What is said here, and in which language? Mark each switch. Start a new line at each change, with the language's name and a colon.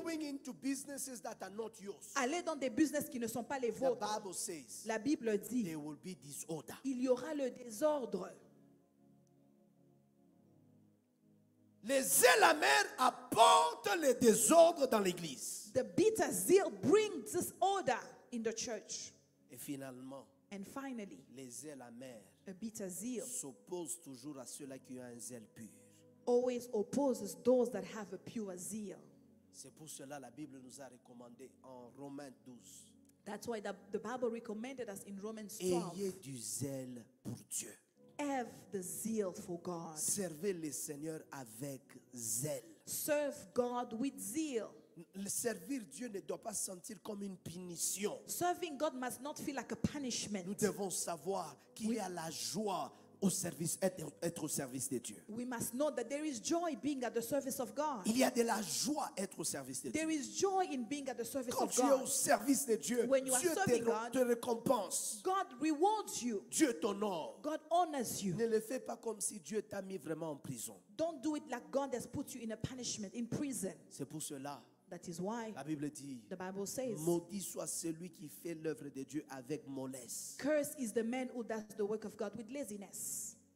English: going into businesses that are not yours.
French: Aller dans des business qui ne sont pas les
English: The
French: vôtres.
English: Bible says
French: La Bible dit,
English: there will be disorder.
French: il y aura le désordre. Les zèles amers apportent le désordre dans l'église.
English: The bitter zeal brings disorder in the church.
French: Et finalement,
English: And finally,
French: les zèles amers
English: a bitter zeal
French: s'opposent toujours à ceux-là qui ont un zèle pur.
English: always opposes those that have a pure zeal.
French: C'est pour cela la Bible nous a recommandé en Romains 12.
English: That's why the Bible recommended us in Romans 12.
French: Ayez du zèle pour Dieu.
English: Have the zeal for God.
French: Servez le Seigneur avec zèle.
English: Serve God with zeal.
French: Le servir Dieu ne doit pas se sentir comme une punition.
English: Serving God must not feel like a punishment.
French: Nous devons savoir qu'il y a la joie au service, être au service de Dieu.
English: We must know that there is joy being at the service of God.
French: Il y a de la joie à être au service de Dieu.
English: There is joy in being at the service
French: Quand
English: of
French: tu es au
English: God.
French: service de Dieu,
English: When you are
French: Dieu
English: serving God,
French: te récompense.
English: God rewards you.
French: Dieu t'honore.
English: God honors you.
French: Ne le fais pas comme si Dieu t'a mis vraiment en prison.
English: Don't do it like God has put you in a punishment, in prison.
French: C'est pour cela,
English: That is why
French: la Bible dit,
English: the Bible says,
French: maudit soit celui qui fait l'œuvre de Dieu avec mollesse.
English: cursed is the man who does the work of God with laziness.